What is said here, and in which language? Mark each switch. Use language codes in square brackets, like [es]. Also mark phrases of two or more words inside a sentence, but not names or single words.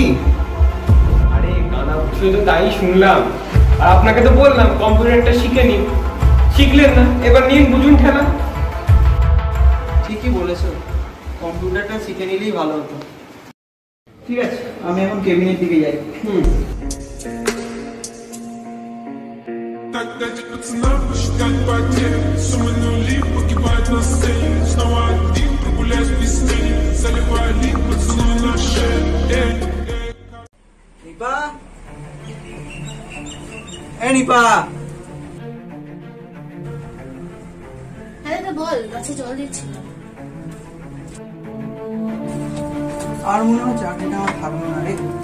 [bn] আরে কানা উঠছিল তো তাই শুনলাম। আর আপনাকে তো বললাম কম্পিউটারটা শিখে নিন, শিখলেন না, এবার নিন বুঝুন খেলা। ঠিকই বলেছো, কম্পিউটারটা শিখে নিলেই ভালো হতো। ঠিক আছে, আমি এখন কেবিনের দিকে যাই। [ru] Так дайте пацанам посчитать потери. Суммы нули погибают на сцене. Снова один прогуляюсь без тени. Заливаю лик, поцелуй на шее. [bn] নিপা, এ নিপা। হ্যাঁ দাদা বল, গাছে জল দিচ্ছিলাম। আর মনে হয় চাকরিটা আমার থাকলো না রে।